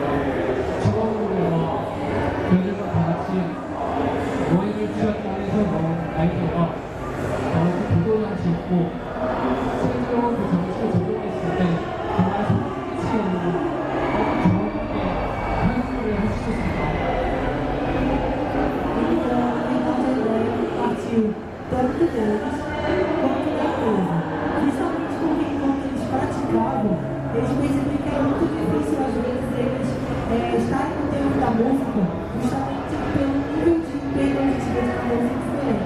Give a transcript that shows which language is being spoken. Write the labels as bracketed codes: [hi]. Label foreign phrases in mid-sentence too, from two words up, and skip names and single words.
[ko] 직원들과 저희들과 다 같이 너희들 지원단에서 나온 아이디어가 바로 그 도도장치였고, 실제로 그 장치를 적용했을 때 정말 소름끼치는 정확하게 편집을 할 수 있었습니다. [pt] Partiu tanto deles quanto da empresa. Principalmente porque enquanto eles praticavam, eles perceberam que era muito difícil às vezes eles estarem no tempo da música, justamente pelo nível de empenho que eles tiveram na música diferente.